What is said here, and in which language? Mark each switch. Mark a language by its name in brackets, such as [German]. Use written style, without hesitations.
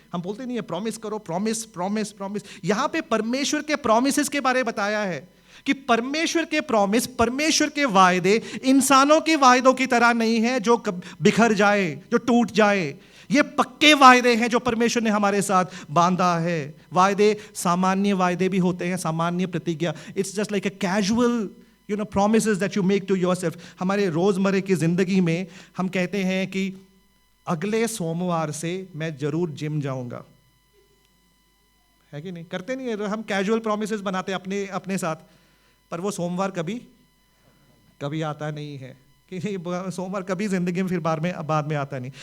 [Hindi] हम बोलते नहीं है प्रॉमिस करो, प्रॉमिस प्रॉमिस प्रॉमिस। यहां पे परमेश्वर के प्रॉमिसेस के बारे में बताया है कि परमेश्वर के प्रॉमिस, परमेश्वर के वायदे इंसानों के वायदों की तरह नहीं है जो बिखर जाए, जो टूट जाए। ये पक्के वायदे हैं जो परमेश्वर ने हमारे साथ बांधा है। वायदे सामान्य वायदे भी होते हैं, सामान्य प्रतिज्ञा। [English] It's just like a casual promises that you make to yourself। [Hindi] हमारे रोजमर्रे की जिंदगी में हम कहते हैं कि अगले सोमवार से मैं जरूर जिम जाऊंगा, है कि नहीं? करते नहीं है? हम कैजुअल प्रॉमिसेस बनाते हैं अपने साथ, पर वो सोमवार कभी आता नहीं है कि सोमवार कभी जिंदगी में फिर बाद में आता नहीं।